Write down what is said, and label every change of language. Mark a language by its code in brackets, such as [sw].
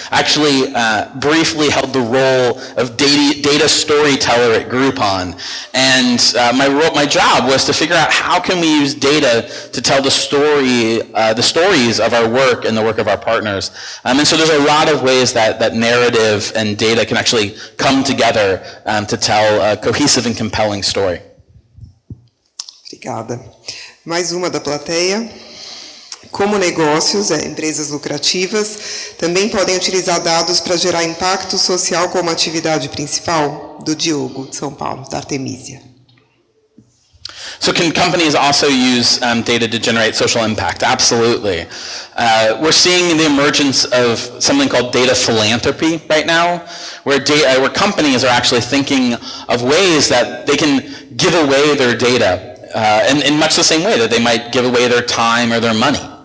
[en] I actually briefly held the role of data storyteller at Groupon, and my job was to figure out how can we use data to tell the stories of our work and the work of our partners. And so there's a lot of ways that narrative and data can actually come together to tell a cohesive and compelling story. [pt] Obrigada. Mais uma da plateia. Como negócios, empresas lucrativas, também podem utilizar dados para gerar impacto social como atividade principal? Do Diogo, de São Paulo, da Artemisia. [en] So can companies also use data to generate social impact? Absolutely. We're seeing the emergence of something called data philanthropy right now, where companies are actually thinking of ways that they can give away their data in much the same way that they might give away their time or their money.